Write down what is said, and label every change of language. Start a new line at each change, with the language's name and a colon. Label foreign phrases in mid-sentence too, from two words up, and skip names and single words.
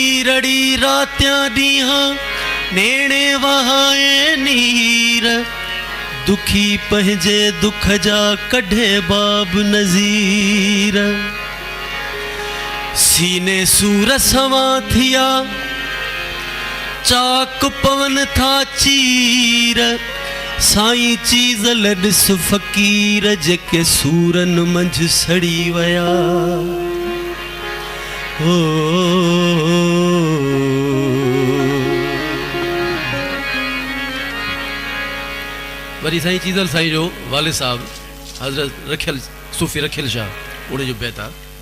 Sindhi: रड़ी रात्यां दीहां नेणे वहाए नीर दुखी पंहिंजे दुख जा कढे बाब नज़ीर सीने सूर सवा थिया चाक पवन था चीर साईं चीज़ लॾिस फ़क़ीर जेके सूरन मंझ सड़ी वया वरी साईं चीज़ल साईं जो वाले साहब हज़रत रखियल सूफ़ी रखियल शाह उड़े जो बैत आहे